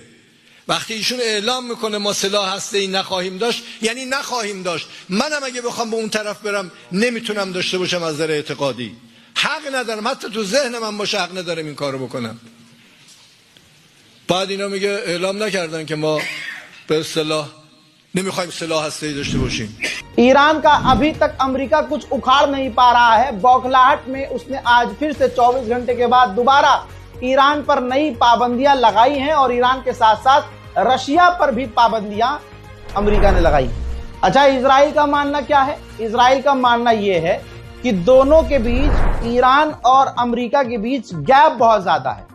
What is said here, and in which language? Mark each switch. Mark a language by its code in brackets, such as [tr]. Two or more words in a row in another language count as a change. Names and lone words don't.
[fa] وقتی ایشون اعلام میکنه ما سلاح هسته‌ای نخواهیم داشت، یعنی نخواهیم داشت. منم اگه بخوام به اون طرف برم نمیتونم داشته باشم از نظر اعتقادی. حق ندارم، حتی تو ذهن من باشه حق ندارم این کارو بکنم. بعد اینا میگه اعلام نکردن که ما به اصطلاح نمیخوایم سلاح هسته‌ای داشته باشیم. [hi] ईरान का अभी तक अमेरिका कुछ उखाड़ नहीं पा रहा है। बौखलाहट में उसने आज फिर से 24 घंटे के बाद दोबारा ईरान पर नई पाबंदियां लगाई हैं, और ईरान के साथ साथ रशिया पर भी पाबंदियां अमेरिका ने लगाई। अच्छा, इजराइल का मानना क्या है? इजराइल का मानना यह है कि दोनों के बीच, ईरान और अमेरिका के बीच गैप बहुत ज्यादा है।